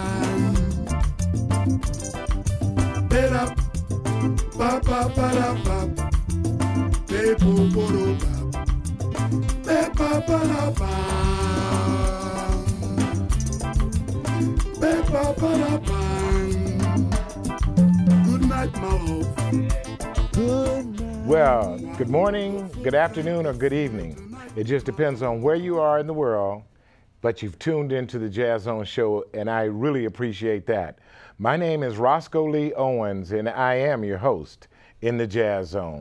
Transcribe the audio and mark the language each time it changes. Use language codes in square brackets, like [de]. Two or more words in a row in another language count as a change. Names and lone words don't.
[en] Bera, ba ba ba la ba. Be bo bo ro ba. Be ba ba la ba. Be ba ba la ba. Good night, my love. Good night. Well, good morning, good afternoon, or good evening. It just depends on where you are in the world, but you've tuned into the Jazz Zone show, and I really appreciate that. My name is Roscoe Lee Owens, and I am your host in the Jazz Zone.